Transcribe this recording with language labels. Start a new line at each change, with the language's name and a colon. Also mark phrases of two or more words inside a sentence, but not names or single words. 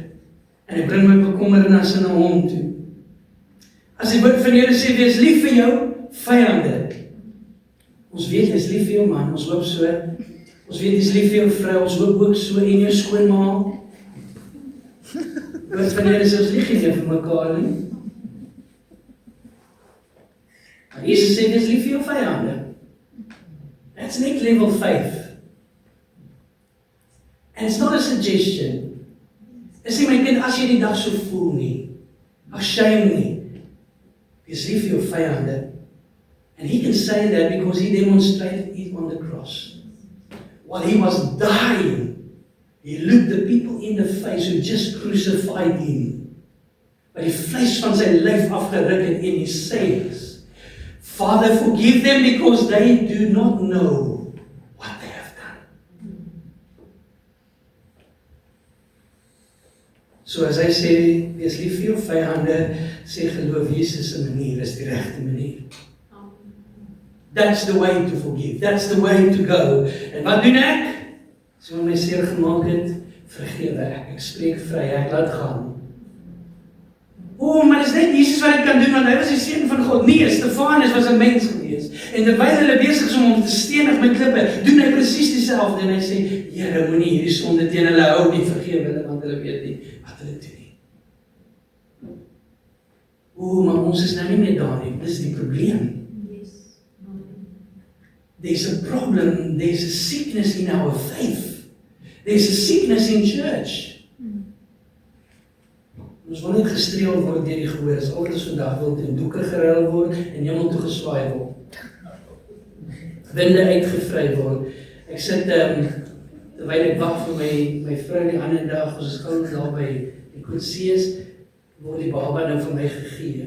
Afrikaans: En ek bring my bekommernisse na hom toe. As die woord van die Here sê, wees lief vir jou vyande. Ons weet jy's lief vir jou man, ons hoop so. Ons weet jy's lief vir jou vrou, ons hoop ook so, en jou skoonma. Wat van julle is ons lief nie vir mekaar nie. Maar Jesus sê, jy's lief vir jou vyande.
English: That's next level faith. And it's not a suggestion.
Afrikaans: Ek sê my kind, as jy die dag so voel nie, as shame nie, wees lief vir jou vyande.
English: And he can say that because he demonstrated it on the cross. While he was dying, he looked the people in the face who just crucified him. But
Afrikaans: die vlees van sy lyf afgeruk en
English: he says, Father, forgive them because they do not know what they have done.
Afrikaans: So as hy sê, wees lief vir jou vyande, sê geloof Jesus se manier is die regte manier.
English: That's the way to forgive. That's the way to go.
Afrikaans: En wat doen ek? So my seer gemaak het, vergewe ek. Ek spreek vry, ek laat gaan. Maar dis net Jesus wat ek kan doen, want hy was die seun van God. Nee, Stefanus was 'n mens gewees. En terwyl hulle besig is om hom te stenig met klippe, doen hy presies dieselfde. En hy sê, Here, moenie hierdie sonde teen hulle hou nie, vergewe hulle, want hulle weet nie wat hulle doen nie. Maar ons is nou nie meer daar nie. Dis die probleem.
English: There's a problem, there's a sickness in our faith. There's a sickness in church.
Afrikaans: Ons wil nie gestreel word deur die gehoor, as altyd ons vandag wil in doeke geruil word en hemel toe geswaai word. Winde uitgevry word. Ek sit, terwyl ek wag vir my vrou die ander dag, ons is gou daar by die Koetsees, word die baba nou vir my gegee.